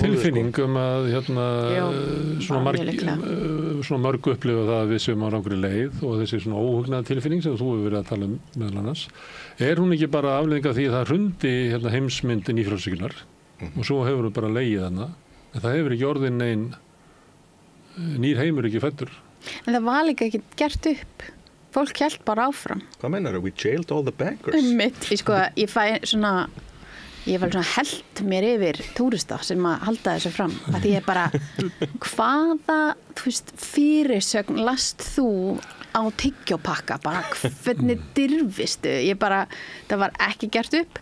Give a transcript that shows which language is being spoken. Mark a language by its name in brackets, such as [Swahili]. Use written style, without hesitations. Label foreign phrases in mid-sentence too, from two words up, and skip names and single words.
[Icelandic] En þessi tilfinning að svona mörg upplifa það að við séum á rangri leið og þessi svona óhugnaða tilfinning sem þú hefur verið að tala meðal annars, er hún ekki bara afleiðing af því að það hrundi heimsmyndin í frjálshyggjunar og svo hefur hún bara legið hana. En það hefur ekki orðin neinn nýr heimur ekki fæddur. En það var líka ekki gert upp. Fólk hélt bara áfram. Hvað meinar, [English] we jailed all the bankers? [Icelandic] Ég fæ svona, ég var svona held mér yfir túrista sem að halda þessu fram. Að því ég bara, hvaða, fyrirsögn last þú á tyggjópakka? Bara hvernig dirfistu? Það var ekki gert upp.